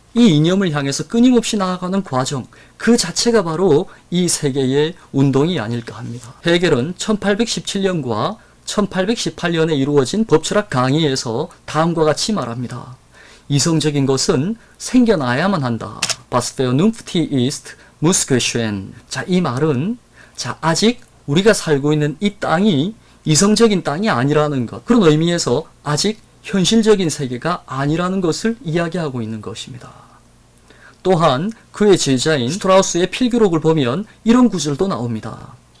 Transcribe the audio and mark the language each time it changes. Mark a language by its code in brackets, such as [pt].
[ko] 이 이념을 향해서 끊임없이 나아가는 과정, 그 자체가 바로 이 세계의 운동이 아닐까 합니다. 헤겔은 1817년과 1818년에 이루어진 법철학 강의에서 다음과 같이 말합니다. 이성적인 것은 생겨나야만 한다. [de] Was vernünftig ist, muss geschehen. [ko] 자, 이 말은 아직 우리가 살고 있는 이 땅이 이성적인 땅이 아니라는 것, 그런 의미에서 아직 현실적인 세계가 아니라는 것을 이야기하고 있는 것입니다. 또한 그의 제자인 스트라우스의 필기록을 보면 이런 구절도 나옵니다.